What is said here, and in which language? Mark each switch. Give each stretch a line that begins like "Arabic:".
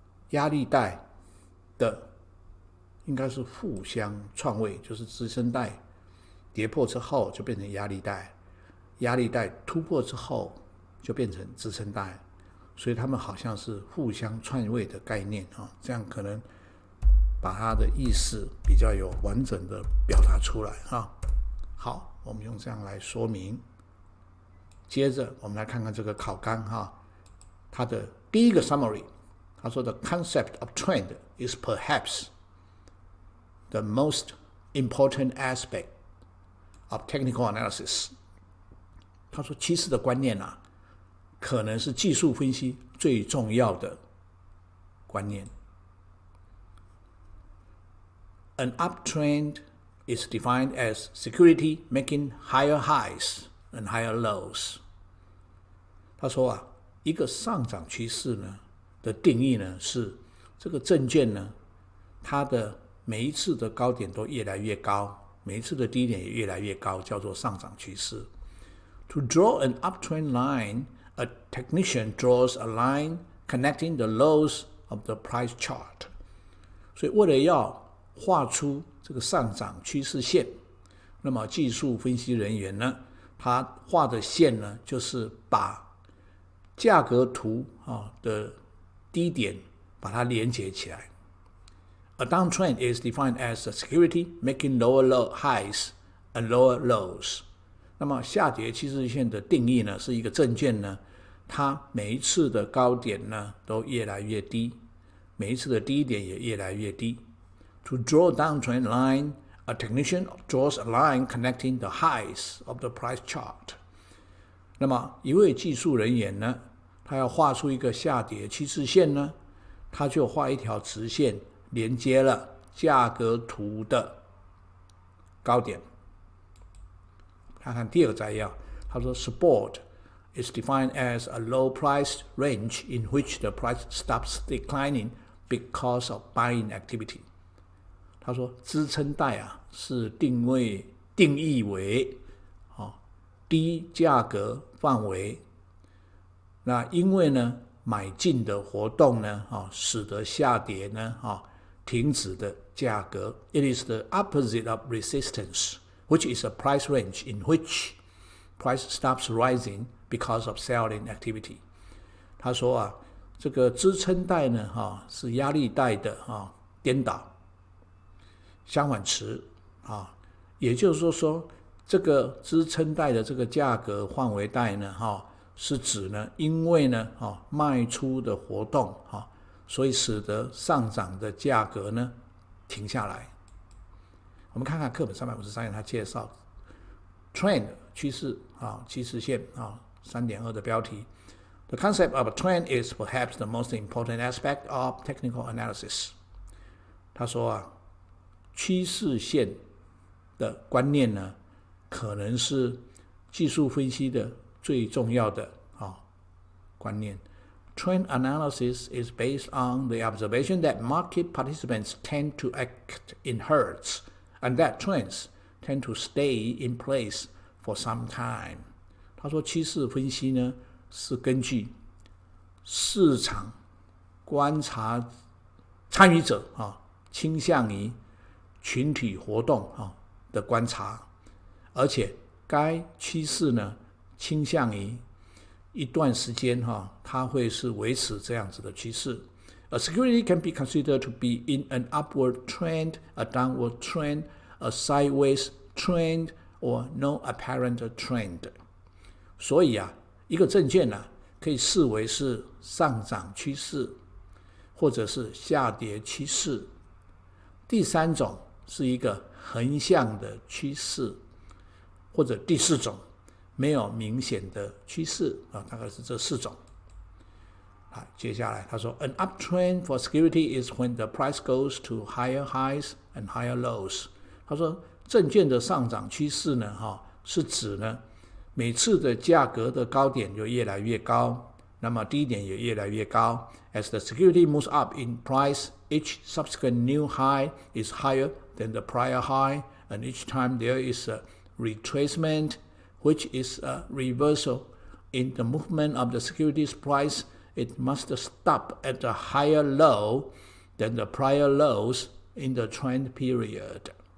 Chinese: 压力带的应该是互相篡位，就是支撑带跌破之后就变成压力带，压力带突破之后就变成支撑带，所以他们好像是互相篡位的概念这样可能把它的意思比较有完整的表达出来好，我们用这样来说明。接着我们来看看这个考纲它的第一个 summary。他说
English: The concept of trend is perhaps the most important aspect of technical analysis。
Chinese: 他说趋势的观念可能是技术分析最重要的观念。
English: An uptrend is defined as security making higher highs and higher lows。
Chinese: 他说一个上涨趋势呢的定义呢是这个证券呢，它的每一次的高点都越来越高，每一次的低点也越来越高，叫做上涨趋势。
English: To draw an uptrend line, a technician draws a line connecting the lows of the price chart。
Chinese: 所以为了要画出这个上涨趋势线，那么技术分析人员呢，他画的线呢，就是把价格图的低点把它连接起来。
English: A downtrend is defined as a security making lower highs and lower lows。
Chinese: 那么下跌趋势线的定义呢，是一个证券呢，它每一次的高点呢都越来越低，每一次的低点也越来越低。
English: To draw a downtrend line, a technician draws a line connecting the highs of the price chart。
Chinese: 那么一位技术人员呢，他要画出一个下跌趋势线呢，他就画一条直线连接了价格图的高点。看看第二个摘要，他说
English: Support is defined as a low price range in which the price stops declining because of buying activity。
Chinese: 他说支撑带是定义为低价格范围，那因为呢买进的活动呢使得下跌呢停止的价格。
English: It is the opposite of resistance, which is a price range in which price stops rising because of selling activity.
Chinese: 他说啊，这个支撑带呢，是压力带的颠倒，相反词也就是说，这个支撑带的这个价格范围带呢，是指呢，因为呢，卖出的活动所以使得上涨的价格呢停下来。我们看看课本353页，它介绍 trend 趋势趋势线3.2 的标题。
English: The concept of a trend is perhaps the most important aspect of technical analysis.
Chinese: 他说趋势线的观念呢，可能是技术分析的最重要的观念。
English: Trend analysis is based on the observation that market participants tend to act in herds, and that trends tend to stay in place for some time.
Chinese: 他说，趋势分析呢，是根据市场观察参与者倾向于群体活动的观察，而且该趋势呢，倾向于一段时间它会是维持这样子的趋势。
English: A security can be considered to be in an upward trend, a downward trend, a sideways trend, or no apparent trend.
Chinese: 所以一个证券可以视为是上涨趋势，或者是下跌趋势。第三种是一个横向的趋势，或者第四种没有明显的趋势大概是这4种。接下来他说
English: An uptrend for security is when the price goes to higher highs and higher lows.
Chinese: 他说证券的上涨趋势呢是指呢每次的价格的高点就越来越高，那么低点也越来越高。
English: As the security moves up in price, each subsequent new high is higher than the prior high, and each time there is a retracement, which is a reversal in the movement of the security's price, it must stop at a higher low than the prior lows in the trend period.